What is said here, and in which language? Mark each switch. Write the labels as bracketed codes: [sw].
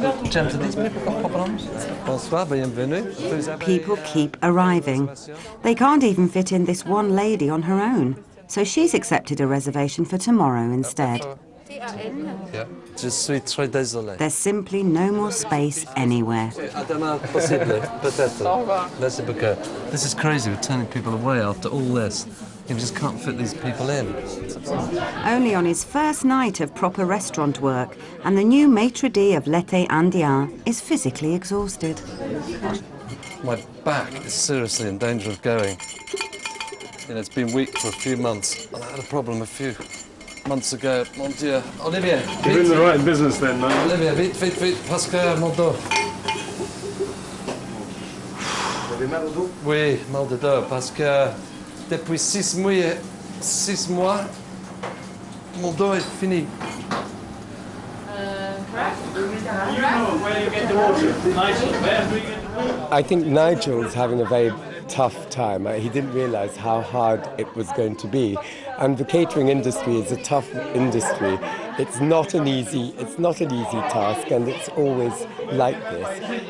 [en] Jem, do these people got problems? [fr] Bonsoir, bienvenue. [en] People keep arriving. They can't even fit in this one lady on her own, so she's accepted a reservation for tomorrow instead. [fr] Yeah. Je suis très désolé. [en] There's simply no more space anywhere. [fr] À demain, possible, peut-être. Merci beaucoup. [en] This is crazy, we're turning people away after all this. You just can't fit these people in. Only on his first night of proper restaurant work, and the new maitre d' of l'été indien is physically exhausted. My back is seriously in danger of going. You know, it's been weak for a few months. I had a problem a few months ago. [fr] Mon Dieu. Olivier, [en] You're in the right business then, Nige. [fr] Olivier, vite, vite, vite, parce que mon dos. Vous avez mal au dos? Oui, mal de dos, parce que depuis 6 mois, mon dos est fini. [en] I think Nigel's having a very tough time. He didn't realize how hard it was going to be. And the catering industry is a tough industry. It's not an easy task, and it's always like this.